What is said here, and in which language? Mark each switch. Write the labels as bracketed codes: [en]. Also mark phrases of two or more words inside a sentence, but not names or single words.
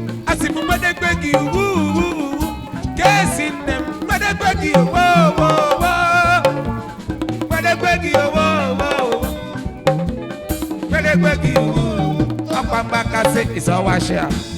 [ig] Asị m gbedegbe gị, uwu, uwu, uwu. Ka esi nne m, gbedegbe gị, uwo, uwo, uwo. Gbedegbe gị, uwo, uwo, uwo. Gbedegbe gị, uwu, uwu. Ọkwa mgbakasị [en] is our share.